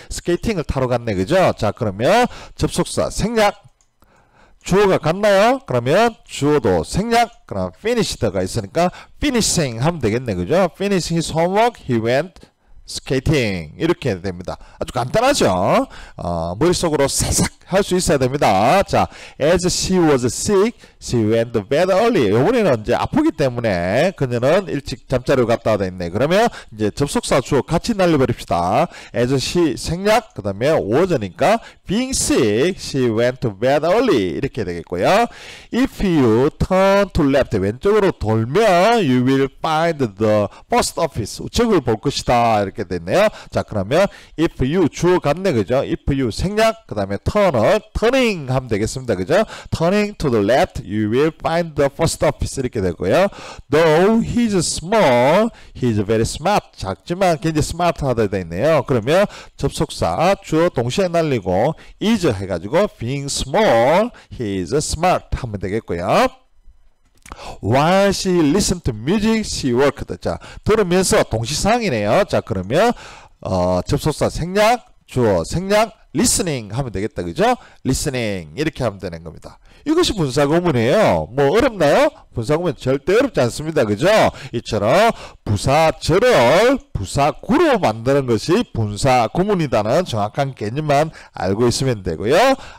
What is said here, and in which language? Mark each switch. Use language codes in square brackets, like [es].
[ko] 스케이팅을 타러 갔네, 그죠? 자, 그러면 접속사 생략. 주어가 같나요? 그러면 주어도 생략. 그럼 finished가 있으니까 finishing 하면 되겠네, 그죠? [en] Finish his homework, he went skating. [ko] 이렇게 됩니다. 아주 간단하죠? 머릿속으로 사삭 할 수 있어야 됩니다. [en] 자, as she was sick, she went to bed early. [ko] 이번에는 이제 아프기 때문에 그녀는 일찍 잠자리로 갔다 와 있네. 그러면 이제 접속사 주어 같이 날려버립시다. [en] as she 생략, [ko] 그 다음에 [en] was니까 being sick, she went to bed early. [ko] 이렇게 되겠고요. [en] If you turn to left, [ko] 왼쪽으로 돌면 [en] you will find the post office. [ko] 우측을 볼 것이다. 이렇게 됐네요. 자, 그러면 if you 주어 같네, 그죠? if you 생략, 그 다음에 turning 하면 되겠습니다. 그죠? [en] turning to the left, you will find the post office. [ko] 이렇게 되고요. [en] Though he's small, he's very smart. [ko] 작지만 굉장히 스마트하다 되어 있네요. 그러면 접속사 주어 동시에 날리고 is 해가지고 [en] being small, he's smart [ko] 하면 되겠고요. [en] While she listened to music, she worked. [ko] 자, 들으면서 동시상이네요. 자, 그러면 접속사 생략, 주어 생략, listening 하면 되겠다. 그죠? listening 이렇게 하면 되는 겁니다. 이것이 분사구문이에요. 뭐 어렵나요? 분사구문 절대 어렵지 않습니다. 그죠? 이처럼 부사절을 부사구로 만드는 것이 분사구문이라는 정확한 개념만 알고 있으면 되고요.